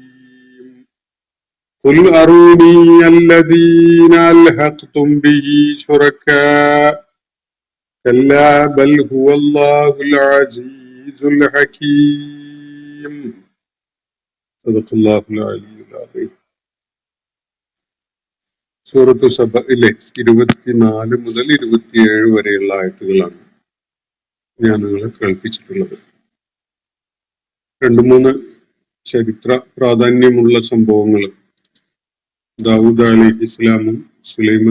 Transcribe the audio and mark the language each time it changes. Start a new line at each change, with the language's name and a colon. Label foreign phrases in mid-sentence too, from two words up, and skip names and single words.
Arabic: قل أروني الذين ألحقتم به شركاء كلا بل هو الله العزيز الحكيم. صدق الله العلي العظيم.
Malayalam: സൂറത്ത് സബയിലെ 24 മുതൽ 27 വരെയുള്ള ആയത്തുകളാണ് ഞാൻ നിങ്ങളെ കേൾപ്പിച്ചിട്ടുള്ളത്. 2-3 ചരിത്ര പ്രാധാന്യമുള്ള സംഭവങ്ങൾ ദാവൂദ് അലൈഹിസ്സലാമും സുലൈമാൻ